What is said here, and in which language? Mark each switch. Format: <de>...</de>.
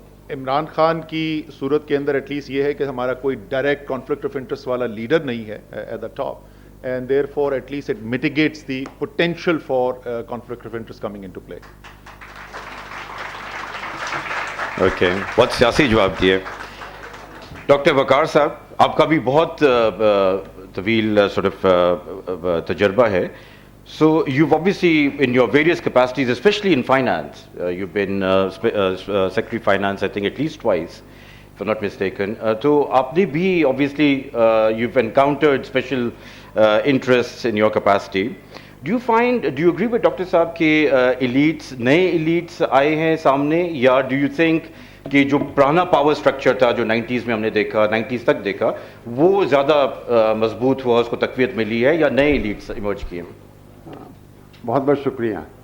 <ur>عمران خان کی صورت کے اندر ایٹ لیسٹ یہ ہے کہ ہمارا کوئی ڈائریکٹ کانفلکٹ آف انٹرسٹ والا لیڈر نہیں ہے</ur> <en>At the top and therefore at least it mitigates the potential for conflict of interest coming into play.</en> <ur>Okay, بہت سیاسی جواب دیے. ڈاکٹر وقار صاحب, آپ کا بھی بہت طویل تجربہ ہے.</ur> <en>So you've obviously, in your various capacities, especially in finance, you've been Secretary Finance, I think, at least twice, if I'm not mistaken. So</en> <ur>aapne bhi,</ur> <en>obviously, you've encountered special interests in your capacity. Do you agree with Dr.</en> <ur>Saab کہ elites, نئے elites آئے ہیں سامنے, یا</ur> <en>do you think</en> <ur>کہ جو پرانا power structure تھا جو 90s میں ہم نے دیکھا, 90s تک دیکھا, وہ زیادہ مضبوط ہوا, اس کو تقویت ملی ہے, یا نئے elites ایمرج کیے ہیں؟ بہت بہت شکریہ.</ur>